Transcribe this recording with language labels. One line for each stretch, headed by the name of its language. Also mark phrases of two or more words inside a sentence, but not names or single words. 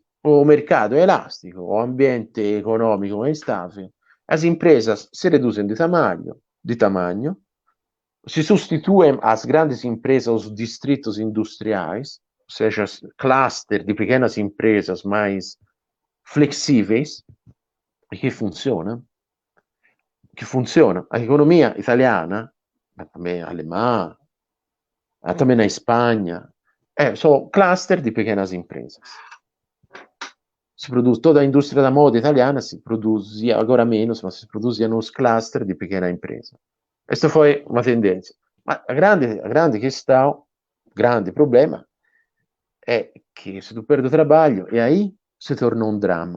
Portuguese: O mercado é elástico, o ambiente econômico é instável, as empresas se reduzem de tamanho, se substituem as grandes empresas aos distritos industriais, ou seja, cluster de pequenas empresas mais flexíveis,
Italian: e che funziona. Che funziona.
Portuguese: A economia italiana, ma também alemã, também na Espanha, são cluster de pequenas empresas. Se produz, toda a indústria da moda italiana se produzia, agora menos, mas se produzia nos cluster de pequena empresa. Questa foi uma tendência. Mas a grande questão, grande problema, é que se tu perde o trabalho, e aí se tornou um drama.